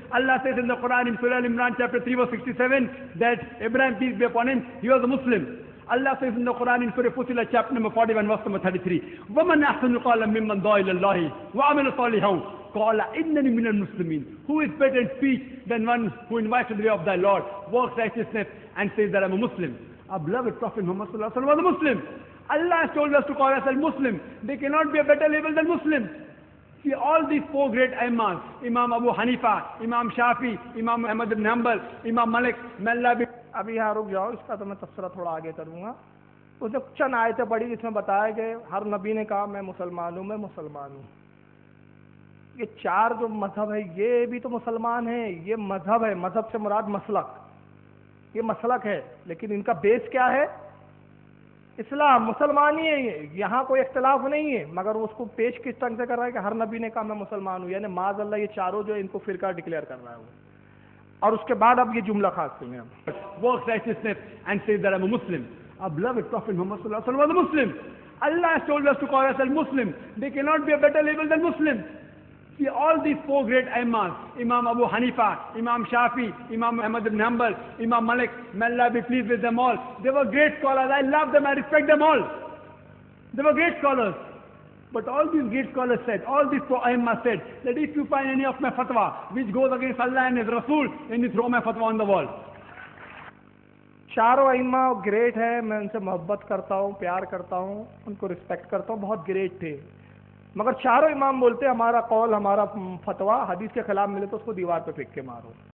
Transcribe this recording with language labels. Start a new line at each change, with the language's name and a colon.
English: Allah says in the Quran in Surah Al-Imran chapter 3 verse 67 that Abraham peace be upon him, he was a Muslim. Allah says in the Quran in Surah Fussilat chapter number 41 verse number 33, وَمَنْ أَحْسَنُ قَالًا مِمَّنْ دَعَا إِلَى اللَّهِ وَعَمِلَ صَالِحًا قَالَ إِنَّنِي مِنَ الْمُسْلِمِينَ. Who is better in speech than one who invites to the way of thy Lord, works righteousness and says that I'm a Muslim. Our beloved Prophet Muhammad sallallahu alaihi wasallam was a Muslim. Allah has told us to call ourselves Muslim. They cannot be a better label than Muslim. See, all these four great imams, Imam Abu Hanifa, Imam Shafi, Imam Ahmad ibn Hanbal, Imam Malik, Malla bin...
Hindi: अभी यहाँ रुक जाओ, इसका तो मैं तफसीरा थोड़ा आगे करूँगा। उसने चंद आयतें पढ़ी जिसमें बताया कि हर नबी ने कहा मैं मुसलमान हूँ, मैं मुसलमान हूँ। ये चार जो मजहब है ये भी तो मुसलमान है, ये मजहब है, मजहब से मुराद मसलक, ये मसलक है, लेकिन इनका बेस क्या है? इस्लाम, मुसलमान ही है ये, यहाँ कोई इख्तलाफ नहीं है, मगर उसको पेश किस ढंग से कर रहा है कि हर नबी ने कहा मैं मुसलमान हूँ, यानी माज़ अल्लाह ये चारों जो है इनको फिरका डिक्लेयर कर रहा है वो। और उसके बाद अब ये जुमला खास सुनिए हम,
English: works righteousness and says that I'm a Muslim. Our beloved Prophet Muhammad sallallahu alaihi wasallam was a Muslim. Allah has told us to call ourselves Muslim. They cannot be a better label than Muslim. See, all these four great imams, Imam Abu Hanifa, Imam Shafi, Imam Ahmad ibn Hanbal, Imam Malik, may Allah be pleased with them all. They were great scholars. I love them. I respect them all. They were great scholars. But all these great scholars said, all these four imams said, that if you find any of my fatwa which goes against Allah and His Rasul, then you throw my fatwa on the wall.
Hindi: चारों इमाम great है, मैं उनसे मोहब्बत करता हूँ, प्यार करता हूँ, उनको रिस्पेक्ट करता हूँ, बहुत ग्रेट थे, मगर चारों इमाम बोलते हमारा कौल, हमारा फतवा हदीस के खिलाफ मिले तो उसको दीवार पे फेंक के मारो।